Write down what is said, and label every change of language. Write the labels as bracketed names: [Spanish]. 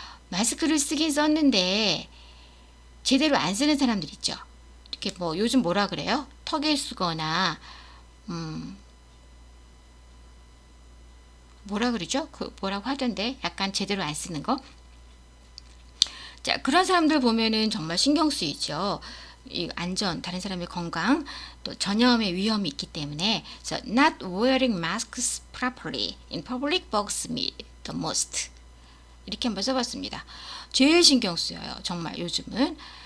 [Korean] 마스크를 쓰긴 썼는데 제대로 안 쓰는 사람들 있죠. 이렇게 요즘 뭐라 그래요? 턱에 쓰거나 뭐라 그러죠? 뭐라고 하던데 약간 제대로 안 쓰는 거. 자, 그런 사람들 보면은 정말 신경 쓰이죠. 이 안전, 다른 사람의 건강, 또 전염의 위험이 있기 때문에 [English] so not wearing masks properly in public bugs me the most. [Korean] 이렇게 한번 써봤습니다. 제일 신경 쓰여요. 정말 요즘은.